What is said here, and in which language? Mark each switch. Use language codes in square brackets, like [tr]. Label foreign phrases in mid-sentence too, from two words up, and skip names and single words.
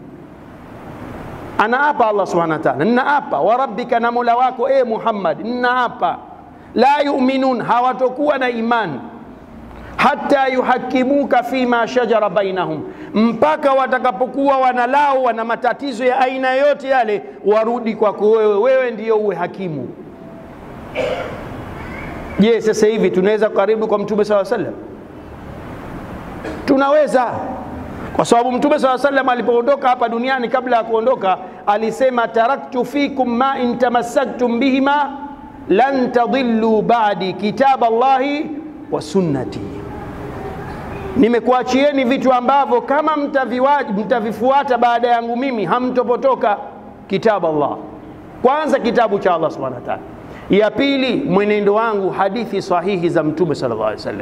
[sw] Anaapa Allah [ar] سبحانه وتعالى, [sw] ninaapa [ar] وربك, [sw] na Mola wako Muhammad, ninaapa [ar] لا يؤمنون, [sw] hawatokuwa na imani, [ar] حتى يحكموك فيما شجر بينهم, [sw] mpaka watakapokuwa wanalao wana matatizo ya aina yote yale, warudi kwako wewe, wewe ndiyo uwe hakimu. Je, sasa hivi tunaweza karibu kwa Mtume [ar] صلى الله عليه وسلم? [sw] Tunaweza, kwa sababu Mtume [ar] صلى الله عليه وسلم [sw] alipoondoka hapa duniani, kabla ya kuondoka alisema, [ar] تركت فيكم ما إن تمسكتم بهما لن تضلوا بعدي كتاب الله وسنتي, [sw] nimekuachieni vitu ambavyo kama mtavifuata baada yangu mimi hamtopotoka. Kitabu Allah, kwanza kitabu cha Allah [ar] سبحانه وتعالى, [sw] ya pili mwenendo wangu, hadithi sahihi za Mtume [ar] صلى الله عليه وسلم.